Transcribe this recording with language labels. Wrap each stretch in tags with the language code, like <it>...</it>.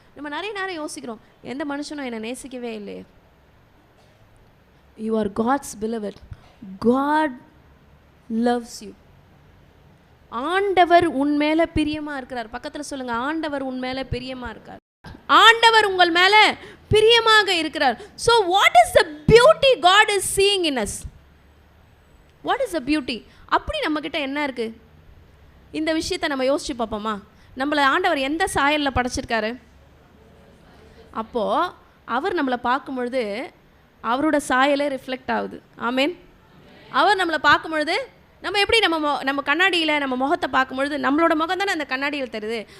<ta>நம்ம நிறைய நேரம் யோசிக்கிறோம், எந்த மனுஷனும் என்னை நேசிக்கவே இல்லையே.</ta> <en>You are God's beloved. God loves you.</en> <ta>ஆண்டவர் உன் மேலே பிரியமாக இருக்கிறார். பக்கத்தில் சொல்லுங்க, ஆண்டவர் உன் மேலே பிரியமாக இருக்கார். ஆண்டவர் உங்கள் மேலே பிரியமாக இருக்கிறார்.</ta> <en>So what is the beauty God is seeing in us? What is the beauty?</en> <ta>அப்படி நம்மக்கிட்ட என்ன இருக்குது? இந்த விஷயத்தை நம்ம யோசிச்சு பார்ப்போமா? நம்மளை ஆண்டவர் எந்த சாயலில் படைச்சிருக்காரு? அப்போது அவர் நம்மளை பார்க்கும் பொழுது அவரோட சாயலே ரிஃப்ளெக்ட் ஆகுது. ஆமேன். அவர் நம்மளை பார்க்கும் பொழுது நம்ம எப்படி நம்ம கண்ணாடியில் நம்ம முகத்தை பார்க்கும்பொழுது நம்மளோட முகம் தானே அந்த கண்ணாடியில் தருது.</ta>